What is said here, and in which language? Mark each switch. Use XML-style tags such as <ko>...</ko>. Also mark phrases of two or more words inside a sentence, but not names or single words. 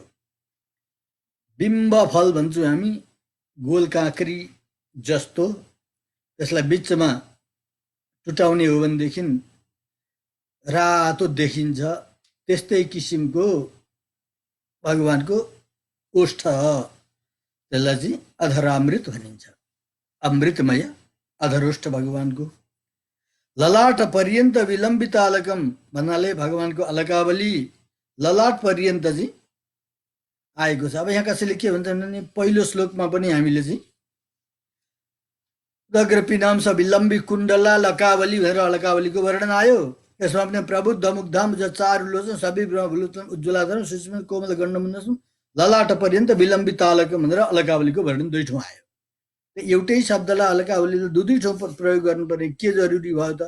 <ne>बिम्ब फल भन्छौँ हामी, गोल काँक्री जस्तो, त्यसलाई बिचमा टुटाउने हो भनेदेखि रातो देखिन्छ, त्यस्तै किसिमको भगवानको ओष्ठ, त्यसलाई चाहिँ अधरामृत भनिन्छ। अमृतमय अधरोष्ठ भगवानको।</ne> <sa>ललाट पर्यन्त विलम्बित अलकम</sa> <ne>भन्नाले भगवानको अलकावली ललाट पर्यन्त चाहिँ आएको छ। अब यहाँ कसैले के भन्छन् भने पहिलो श्लोकमा पनि हामीले चाहिँ</ne> <sa>दग्रपिनाम स विलम्बी कुण्डला लकावली</sa> <ne>भनेर अलकावलीको वर्णन आयो। यसमा पनि</ne> <sa>प्रबुद्ध मुग्धाम चारुलोचन सबै ब्रह्मलोचन उज्ज्वलाधर सुष्म कोमल गण्डमुण्डसम ललाट पर्यन्त विलम्बित अलकम</sa> <ne>भनेर अलकावलीको वर्णन दुई ठाउँ आयो। एउटै शब्दलाई अलकावलीले दुई ठाउँ प्रयोग गर्नुपर्ने के जरुरी भयो त?</ne>